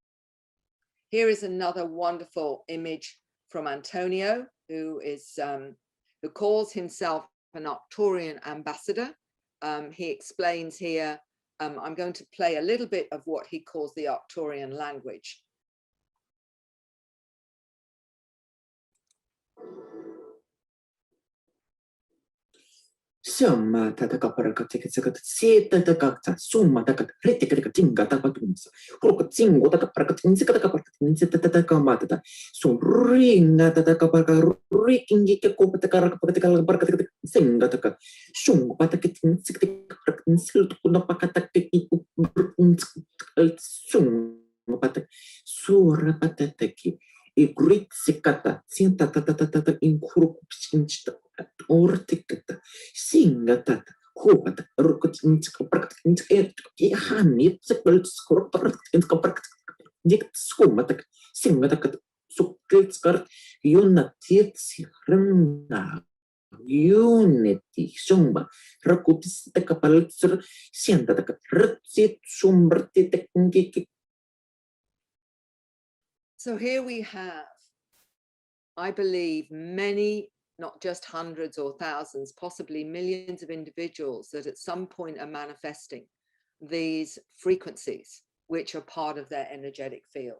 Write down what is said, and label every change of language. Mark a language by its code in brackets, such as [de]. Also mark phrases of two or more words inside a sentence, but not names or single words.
[en] Here is another wonderful image from Antonio, who calls himself an Arcturian ambassador. He explains here, I'm going to play a little bit of what he calls the Arcturian language. Summa tataka parakateka seta takata summa taka retika tinga tapatunsa roka tingo taka parakatinsa taka parakatinsa tataka matata so ringa tataka paraka rikingi ke ko pataka parakatika singa taka sum patakitin siktika parakatinsa tukuna pakata kiku sum patak sura patataki igrit sikata sinta tatata inkuru pinchta ortikata singata hopata rukutinska praktinska hanit sekul skor praktinska praktinska dik skumata singata sukilskar unity ranga unity sumba rakutis takapalsur sienta tak rutsit sumberti tekniki. So here we have, I believe, many not just hundreds or thousands, possibly millions of individuals that at some point are manifesting these frequencies, which are part of their energetic field.